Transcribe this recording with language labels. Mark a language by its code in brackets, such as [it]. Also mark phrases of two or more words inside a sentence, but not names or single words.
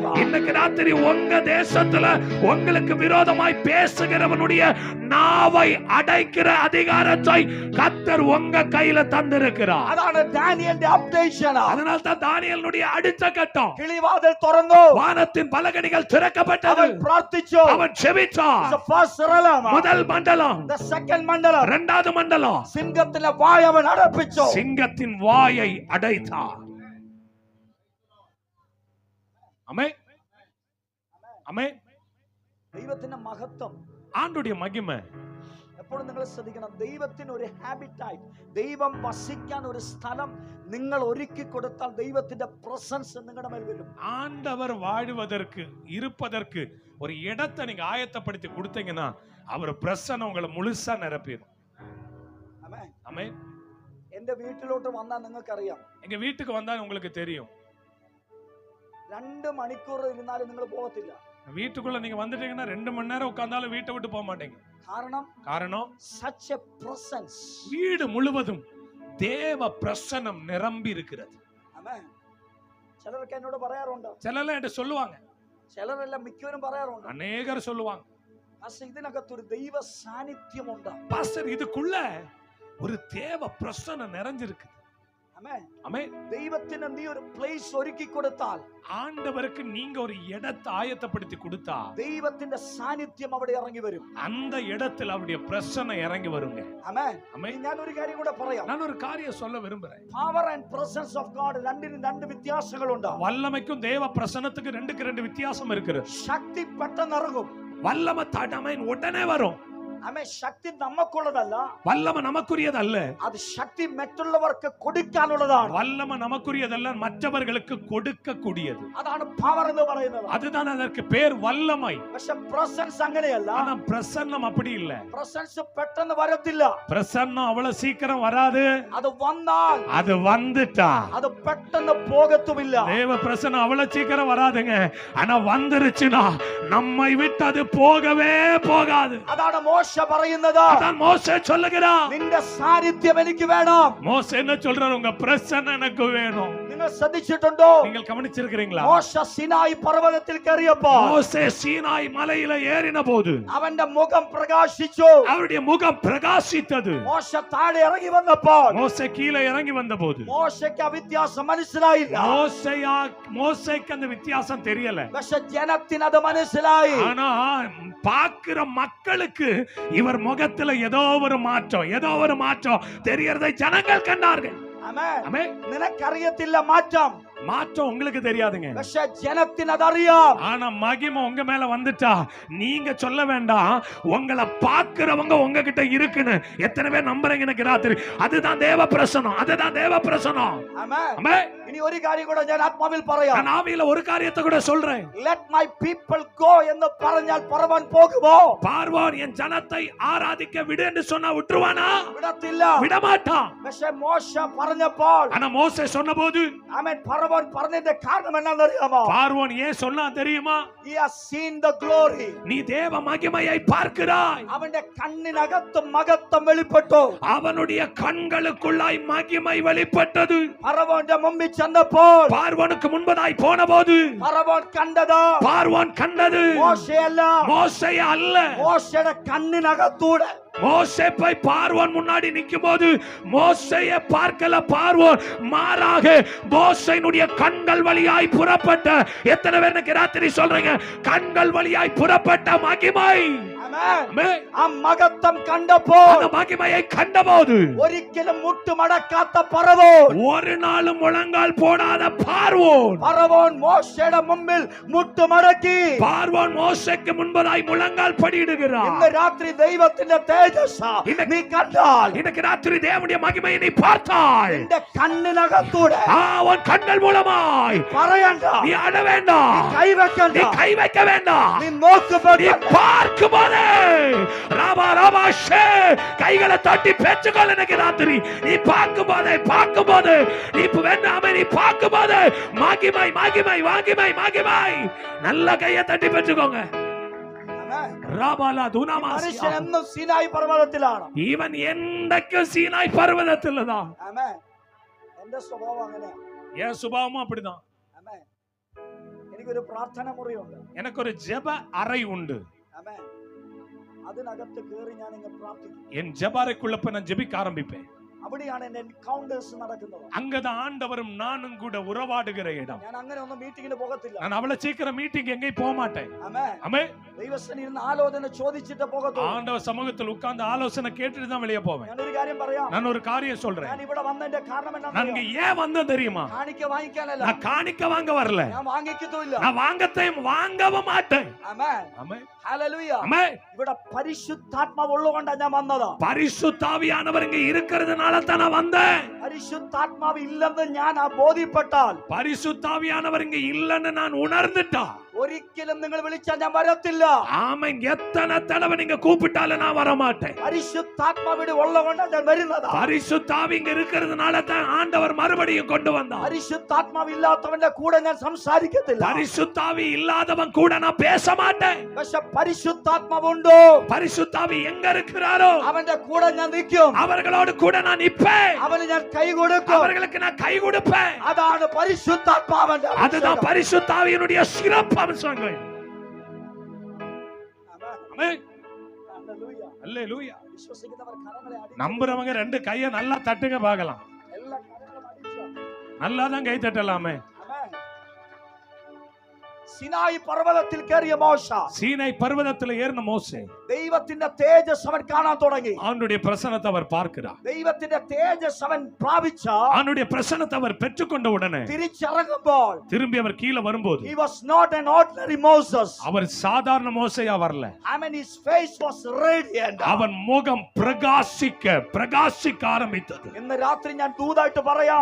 [ta] இன்னைக்கு ராத்திரி உங்க தேசத்துல உங்களுக்கு விரோதமாய் பேசுகிறவனுடைய நாவை அடைக்கிற அதிகாரத்தை கர்த்தர் உங்க கையில தந்திருக்கிறார். [ml] അതാണ് ദാനിയേലിന്റെ അപ്ഡേഷൻ. [ta] அதனால தான் தானியேலுடைய அடுத்த கட்டம், [ml] കിളിവാതിൽ തുറന്നു, [ta] வானத்தின் பலகணிகள் திறக்கப்பட்டது, [ml] അവൻ പ്രാർത്ഥിച്ചു, [ta] அவன் செபிச்சான். [en] the first realm, [ta] முதல் மண்டலம், [en] the second மண்டலம், [ta] இரண்டாவது மண்டலம், [ml] സിംഹത്തിന്റെ വായ അവൻ അടപ്പിച്ചു. [ta] சிங்கத்தின் வாயை அடைத்தான். ஆமென் ஆமென். [ml] ദൈവത്തിന്റെ മഹത്വം, [ta] ஆண்டுடைய மகிமை. [ml] എപ്പോഴും നിങ്ങൾ ശ്രദ്ധിക്കണം, ദൈവത്തിന് ഒരു ഹാബിറ്റായി, ദൈവം വസിക്കാൻ ഒരു സ്ഥലം നിങ്ങൾ ഒരുക്കി കൊടുത്താൽ ദൈവത്തിന്റെ പ്രസൻസ് നിങ്ങളുടെ മേൽ വരും. [ta] ஆண்டவர் வாழ்வதற்கு இருப்பதற்கு ஒரு இடத்தை நீங்க ஆயத்தப்படுத்தி கொடுத்தீங்கன்னா அவர் பிரசன்னம் உங்களை முழுசா நிரப்பிடும். [ml] ആമേൻ. [ta] ஆமென். [ml] എന്റെ വീട്ടിലോട്ട് വന്നാൽ നിങ്ങൾക്കറിയാം, [ta] எங்க வீட்டுக்கு வந்தா உங்களுக்கு தெரியும், [ml] 2 മണിക്കൂർ ഇരുന്നാലും നിങ്ങൾ പോകത്തില്ല. [ta] வீட்டுக்குள்ள நீங்க வந்துட்டீங்கன்னா 2 மணி நேரம் உட்கார்ந்தாலும் வீட்டை விட்டு போக மாட்டீங்க. காரணம் [en] such a presence. [ta] வீடு முழுவதும் தேவ பிரசன்னம் நிரம்பி இருக்கிறது. [ml] ആമേൻ. ചിലരൊക്കെ എന്നോട് പറയാറുണ്ട്, [ta] சிலர்லாம் என்கிட்ட சொல்லுவாங்க, [ml] ചിലരെല്ല മിക്കവരും പറയാറുണ്ട്, [ta] அநேகர் சொல்லுவாங்க, [ml] പാസ്റ്റർ ഇതിനകത്ത് ഒരു ദൈവ സാന്നിധ്യമുണ്ട്. [ta] பாஸ்டர் இதுக்குள்ள ஒரு தேவ பிரசன்னம் நிறைஞ்சிருக்கு. [ml] ആമേൻ. [ta] ஆமென். [ml] ദൈവത്തിന് നീ ഒരു പ്ലേസ് ഒരുക്കി കൊടുത്താൽ, [ta] ஆண்டவருக்கு நீங்க ஒரு இடத்தை ஆயத்தப்படுத்தி கொடுத்தா [ml] ദൈവത്തിന്റെ സാന്നിധ്യം അവിടെ ഇറങ്ങി വരും. [ta] அந்த இடத்துல அவருடைய பிரசன்னம் இறங்கி வருங்க. [ml] ആമേൻ. [ta] ஆமென். [ml] ഞാൻ ഒരു കാര്യം കൂടെ പറയാം. [ta] நான் ஒரு காரியம் சொல்ல விரும்புறேன். [en] power and presence of God [ml] രണ്ടിനും 2 വ്യത്യാസങ്ങളുണ്ട്. [ta] வல்லமைக்கும் தேவ பிரசன்னத்துக்கு 2 வித்தியாசம் இருக்கு. [ml] ശക്തി പെട്ടെന്ന് ഇറങ്ങും, [ta] வல்லமை தடமைன் உடனே வரும். [ml] ആമേൻ. ശക്തി നമുക്കുള്ളതല്ല, [ta] வல்லமை நமக்குரியதல்ல, [ml] അത് ശക്തി മറ്റുള്ളവർക്ക് കൊടുക്കാനുള്ളതാണ്. [ta] வல்லமை நமக்குரியதல்ல, மற்றவர்களுக்கு கொடுக்கக்கூடியது. [ml] അതാണ് പവർ എന്ന് പറയുന്നത്. [ta] அதுதான் அதற்கு பேர் வல்லமை. [ml] പക്ഷെ പ്രസൻസ് അങ്ങനെയല്ല. [ta] ஆனா பிரசன்னம் அப்படி இல்ல. [ml] പ്രസൻസ് പെട്ടെന്ന് വരത്തില്ല. [ta] பிரசன்னம் அவ்வளவு சீக்கிரம் வராது. [ml] അത് വന്നാൽ [ta] அது வந்துட்டா [ml] അത് പെട്ടെന്ന് പോകത്തുമില്ല. [ta] தேவ பிரசன்னம் அவ்வளவு சீக்கிரம் வராதுங்க. ஆனா வந்துருச்சுனா நம்மை விட்டு அது போகவே போகாது. [ml] അതാണ് മോശ പറയുന്നത്. [ta] அதான் மோசே சொல்லுகிறான், [ml] നിന്റെ സാന്നിധ്യം എനിക്ക് വേണം. [ta] மோசே என்ன சொல்றாரு? உங்க பிரசன்னம் எனக்கு வேணும். [ml] നിങ്ങൾ ശ്രദ്ധിച്ചിട്ടുണ്ടോ? [ta] நீங்கள் கவனிச்சிருக்கிறீங்களா? [ml] മോശ സിനായി പർവ്വതത്തിൽ കയറിയപ്പോൾ [ta] மோசே சீனாய் மலையில ஏறின போது [ml] അവന്റെ മുഖം പ്രകാശിച്ചു. [ta] அவருடைய முகம் பிரகாசித்தது. [ml] മോശ താഴെ ഇറങ്ങി വന്നപ്പോൾ [ta] மோசே கீழே இறங்கி வந்த போது [ml] മോശയ്ക്ക് ആ വ്യത്യാസം മനസ്സിലായില്ല. [ta] மோசேக்கு அந்த வித்தியாசம் தெரியல. [ml] പക്ഷെ ജനത്തിന് അത് മനസ്സിലായി. [ta] ஆனா பாக்குற மக்களுக்கு இவர் முகத்துல ஏதோ ஒரு மாற்றம் தெரியறதை ஜனங்கள் கண்டார்கள். [ml] ആമേൻ. [ta] ஆமென். [ml] നിനക്കറിയത്തില്ല മാറ്റം, [ta] மாற்றம் உங்களுக்கு தெரியாதுங்க. [ml] പക്ഷെ ജനത്തിന് അതറിയാം. [ta] ஆனா மகிமை உங்க மேல வந்துட்டா நீங்க சொல்ல வேண்டாம், உங்களை பாக்குறவங்க உங்ககிட்ட இருக்குன்னு எத்தனை பேர் நம்புறீங்க எனக்கு ராத்திரி? அதுதான் தேவ பிரசனம், அதுதான் தேவ பிரசனம். [ml] ആമേൻ. [ta] ஆமென். [ml] ഇനി ഒരു കാര്യം കൂടെ ഞാൻ ആത്മാവിൽ പറയാം. [ta] நான் ஆவியில ஒரு காரியத்தை கூட சொல்றேன். [en] Let my people go [ml] എന്ന് പറഞ്ഞാൽ പറവൻ പോകുമോ? [ta] பார்வோன் என் ஜனத்தை ஆராதிக்க விடு என்று சொன்னா விட்டுருவானா? [ml] വിടത്തില്ല. [ta] விடமாட்டான். [ml] പക്ഷെ മോശ പറഞ്ഞപ്പോൾ, [ta] ஆனா மோசே சொன்னபோது [ml] ആമേൻ, പറവൻ പറഞ്ഞതിന്റെ കാരണം എന്താണെന്നറിയാമോ? [ta] பார்வோன் ஏன் சொன்னா தெரியுமா? [en] He has seen the glory. [ta] நீ தேவ மகிமையை பார்க்கிறாய். [ml] അവന്റെ കണ്ണിനകത്ത് മഹത്വം വെളിപ്പെട്ടു. [ta] அவனுடைய கண்களுக்குள்ளாய் மகிமை வெளிப்பட்டது. [ml] പറവന്റെ മുമ്പിൽ ചെന്നപ്പോൾ [ta] பார்வோனுக்கு முன்பதாய் போன போது [ml] പറവൻ കണ്ടത് [ta] பார்வோன் கண்டது [ml] മോശയല്ല, [ta] மோசே அல்ல. [ml] മോശയുടെ കണ്ണിനകത്തൂടെ [ta] மோசே போய் பார்வோன் முன்னாடி நிக்கும் போது மோசேயை பார்க்கல பார்வோன், மாறாக மோசேனுடைய கண்கள் வழியாய் புறப்பட்ட, எத்தனை பேர் எனக்கு ராத்திரி சொல்றீங்க, கண்கள் வழியாய் புறப்பட்ட மகிமை. [ml] ആമേൻ. ആ മഹത്വം കണ്ടപ്പോൾ, [ta] அந்த மகிமையை கண்டபோது [ml] ഒരിക്കലും മുട്ടുമടക്കാത്ത പറവോൻ, [ta] ஒரு நாளும் முழங்கால் போடாத பார்வோன், [ml] പറവോൻ മോശയുടെ മുമ്പിൽ മുട്ടുമടക്കി. [ta] பார்வோன் மோசேக்கு முன்பதாய் முழங்கால் படியிடுகிறார். [ml] ഇന്ന് രാത്രി ദൈവത്തിന്റെ തേജസ് നീ കണ്ടാൽ, [ta] இன்னைக்கு ராத்திரி தேவனுடைய மகிமையை நீ பார்த்தால் [ml] നിന്റെ കണ്ണിനകത്തൂടെ [ta] அவன் கண்கள் மூலமாய் [ml] പറയണ്ട, [ta] நீ அழ வேண்டாம், [ml] കൈവെക്കണ്ട, [ta] நீ கை வைக்க வேண்டாம், [ml] നീ നോക്കുമ്പോൾ [ta] நீ பார்க்கும் போதே ராபா ராபா ஷே கைகளை தட்டி பெற்றுக்கொள்ள. இன்னைக்கு ராத்திரி நீ பார்க்கும் போது நீ வேண்டாமே, நீ பார்க்கும் போது மகிமை மகிமை மகிமை மகிமை. நல்ல கையை தட்டி பெற்றுக்கோங்க. ராபாலா [ml] മനുഷ്യൻ துனாமாசியா. എന്നും സീനായി പർവ്വതത്തിലാണ്. [ta] இவன் என்றைக்கும் சீனாய் பர்வதத்தில்தான். [ml] ആമേൻ. എന്റെ സ്വഭാവം അങ്ങനെയാ. [ta] என் சுபாவமும் அப்படிதான். [ml] ആമേൻ. എനിക്കൊരു പ്രാർത്ഥന മുറിയുണ്ട്. [ta] எனக்கு ஒரு ஜெப அறை உண்டு. [ml] ആമേൻ. അതിനകത്ത് കയറി ഞാൻ ഇങ്ങനെ പ്രാർത്ഥിക്കും. [ta] என் ஜெப அறைக்குள்ள போய் நான் ஜெபிக்க ஆரம்பிப்பேன். [ml] അവിടെയാണ് എന്റെ എൻകൗണ്ടേഴ്സ് നടക്കുന്നത്. [ta] அங்கதான் ஆண்டவரும் நானும் கூட உறவாடுகிற இடம். [ml] ഞാൻ അങ്ങനെ ഒന്നും മീറ്റിംഗിന് പോകത്തില്ല. [ta] நான் அவ்வளவு சீக்கிரம் மீட்டிங் எங்கேயும் போக மாட்டேன். [ml] ആമേൻ. [ta] ஆமென். [ml] ദൈവസന്നിധിയിൽ ഇരുന്ന് ആലോചന ചോദിച്ചിട്ട് പോകത്തുള്ളൂ. [ta] ஆண்டவர் சமூகத்தில் உட்கார்ந்து ஆலோசனை கேட்டுட்டு தான் வெளியே போவேன். [ml] ഞാനൊരു കാര്യം പറയാം. [ta] நான் ஒரு காரியம் சொல்றேன். [ml] ഞാൻ ഇവിടെ വന്നതിന്റെ കാരണം [ta] நான் [ml] എന്താണെന്ന് [ta] இங்க ஏன் வந்தேன் தெரியுமா? [ml] കാണിക്ക വാങ്ങിക്കാനല്ല. [ta] நான் காணிக்க வாங்க வரல. [ml] ഞാൻ വാങ്ങിക്കത്തുമില്ല. [ta] நான் வாங்கத்தையும் வாங்கவும் மாட்டேன். [ml] ആമേൻ. [ta] ஆமென். [ml] ഹല്ലേലൂയ. [ta] ஆமென். [ml] ഇവിടെ പരിശുദ്ധാത്മാവ് ഉള്ളതുകൊണ്ടാണ് ഞാൻ വന്നത്. [ta] பரிசுத்தாவியானவர் இங்க இருக்கிறதுனால தான் நான் வந்தேன். [ml] പരിശുദ്ധാത്മാവ് ഇല്ലെന്ന് ഞാൻ ബോധ്യപ്പെട്ടാൽ, [ta] பரிசுத்தாவியானவர் இங்க இல்லன்னு நான் உணர்ந்துட்டா, [ml] ഒരിക്കലും നിങ്ങൾ വിളിച്ചാൽ ഞാൻ വരത്തില്ല. [ta] ஆமென். எத்தனை தடவை நீங்க கூப்பிட்டாலும் நான் வர மாட்டேன். [ml] പരിശുദ്ധാത്മാവിടെ ഉള്ളതുകൊണ്ടാണ് ഞാൻ വരുന്നത്. [ta] பரிசுத்தாவி இங்க இருக்கிறதுனால தான் ஆண்டவர் மறுபடியும் கொண்டு வந்தார். [ml] പരിശുദ്ധാത്മാവ് ഇല്ലാത്തവന്റെ കൂടെ ഞാൻ സംസാരിക്കത്തില്ല. [ta] பரிசுத்தாவி இல்லாதவன் கூட நான் பேச மாட்டேன். [ml] പക്ഷെ പരിശുദ്ധാത്മാവുണ്ടോ, [ta] பரிசுத்தாவி எங்க இருக்கிறாரோ [ml] അവന്റെ കൂടെ ഞാൻ നിൽക്കും. [ta] அவர்களோடு கூட நான் நிற்பேன். [ml] അവന് ഞാൻ കൈ കൊടുക്കും. [ta] அவர்களுக்கு நான் கை கொடுப்பேன். [ml] അതാണ് പരിശുദ്ധാത്മാവന്റെ [ta] அதுதான் பரிசுத்தாவியினுடைய சிறப்பு அம்சங்கள். ஆமென். [ml] ഹല്ലേലൂയ. [ta] அல்லேலூயா. [ml] വിശ്വസിക്കുന്നവർ കരങ്ങളെ അടിച്ച് [ta] நம்புறவங்க ரெண்டு கையை நல்லா தட்டுங்க பார்க்கலாம். [ml] എല്ലാ കരങ്ങളും അടിച്ച്. [ta] நல்லா தான் கை தட்டலாமே. [ml] ആമേൻ. സിനായി പർവ്വതത്തിൽ കയറിയ മോശ [ta] சீனை பர்வதத்துல ஏறின மோசே [ml] ദൈവത്തിന്റെ തേജസ് അവൻ കാണാൻ തുടങ്ങി. [ta] அவனுடைய பிரசன்னத்தை அவர் பார்க்கிறார். [ml] ദൈവത്തിന്റെ തേജസ് അവൻ പ്രാപിച്ച [ta] அவனுடைய பிரசன்னத்தை அவர் பெற்றுக்கொண்ட உடனே [ml] തിരിച്ചിറങ്ങുമ്പോൾ [ta] திரும்பி அவர் கீழே வரும்போது [en] he was not an ordinary Moses. [ta] அவர் சாதாரண மோசையா வரல. [en] I mean, his face was radiant. [ta] அவன் முகம் பிரகாசிக்க ஆரம்பித்தது. [ml] ഇന്ന് രാത്രി ഞാൻ ദൂതായിട്ട് പറയാം,